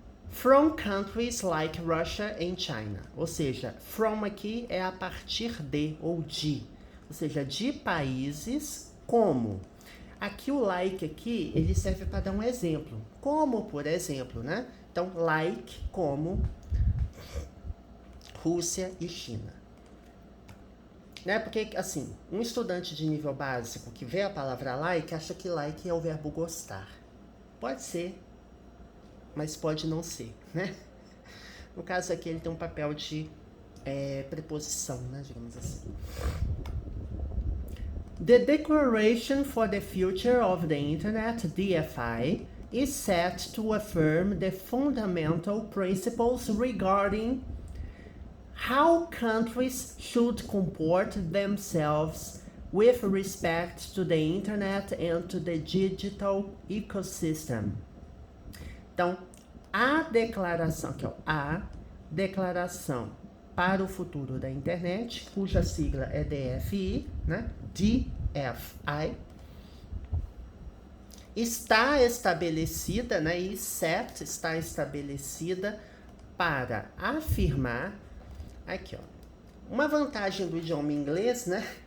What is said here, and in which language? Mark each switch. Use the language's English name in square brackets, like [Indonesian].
[English] From countries like Russia and China. [Portuguese] Ou seja, from aqui é a partir de, ou de. Ou seja, de países como. Aqui o like aqui, ele serve para dar um exemplo. Como, por exemplo, né? Então, like como Rússia e China. Né? Porque, assim, um estudante de nível básico que vê a palavra like, acha que like é o verbo gostar. Pode ser, mas pode não ser, né? No caso aqui, ele tem um papel de preposição, né? Digamos assim. [English] The Declaration for the Future of the Internet, DFI, is set to affirm the fundamental principles regarding how countries should comport themselves with respect to the internet and to the digital ecosystem. [Portuguese] Então, a declaração, aqui ó, a declaração para o futuro da internet, cuja sigla é DFI, né? DFI. Está estabelecida, né? E set está estabelecida para afirmar, aqui, ó, uma vantagem do idioma inglês, né?